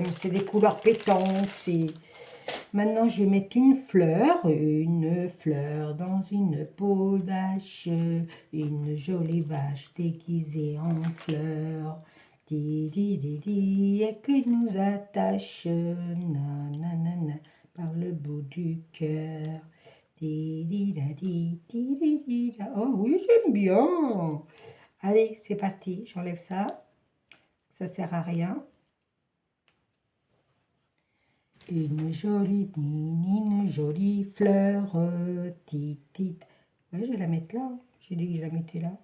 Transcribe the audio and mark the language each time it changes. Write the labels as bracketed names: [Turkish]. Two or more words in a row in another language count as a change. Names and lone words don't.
[French] C'est des couleurs pétantes. Maintenant, je vais mettre une fleur dans une peau de vache, une jolie vache déguisée en fleur. Di di di di, et qui nous attache, nanana, par le bout du cœur. Di di da di di da. Oh oui, j'aime bien. Allez, c'est parti. J'enlève ça. Ça sert à rien. Une jolie fleur, tit, tit. Ouais, je vais la mettre là. J'ai dit que je la mettais là.